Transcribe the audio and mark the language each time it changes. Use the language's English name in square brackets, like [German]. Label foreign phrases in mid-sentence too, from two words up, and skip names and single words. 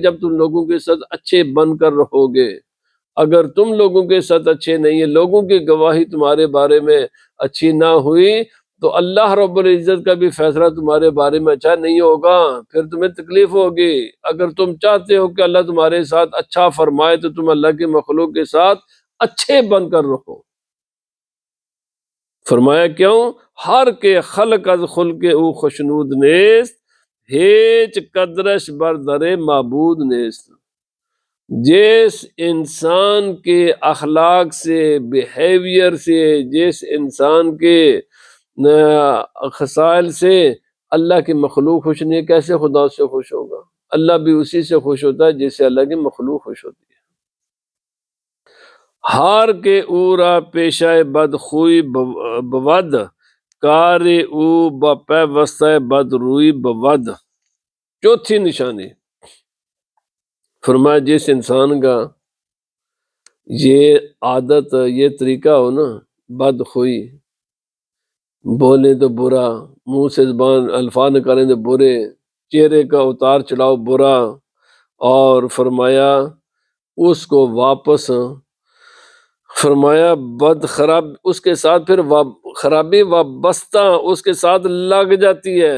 [Urdu] جب تم لوگوں کے ساتھ اچھے بن کر رہو گے۔ اگر تم لوگوں کے ساتھ اچھے نہیں ہیں، لوگوں کی گواہی تمہارے بارے میں اچھی نہ ہوئی، تو اللہ رب العزت کا بھی فیصلہ تمہارے بارے میں اچھا نہیں ہوگا، پھر تمہیں تکلیف ہوگی۔ اگر تم چاہتے ہو کہ اللہ تمہارے ساتھ اچھا فرمائے تو تم اللہ کے مخلوق کے ساتھ اچھے بن کر رہو۔ فرمایا کیوں؟ [Persian] ہر کے خلق از خلق او خشنود نیست، ہیچ قدرش بر در معبود نیست۔ [Urdu] جس انسان کے اخلاق سے، بیہیویئر سے، جس انسان کے خصائل سے اللہ کی مخلوق خوش نہیں ہے، کیسے خدا سے خوش ہوگا؟ اللہ بھی اسی سے خوش ہوتا ہے جس سے اللہ کی مخلوق خوش ہوتی ہے۔ [Persian] ہار کے او را پیشہ بد خوئی بود، کار او بپیوستہ بد روئی بود۔ [Urdu] چوتھی نشانی فرمایا جس انسان کا یہ عادت، یہ طریقہ ہو نا، بد خوئی، بولے تو برا، منہ سے زبان الفاظ نکالیں تو برے، چہرے کا اتار چڑھاؤ برا، اور فرمایا اس کو واپس فرمایا بد خراب، اس کے ساتھ پھر خرابی وابستہ اس کے ساتھ لگ جاتی ہے۔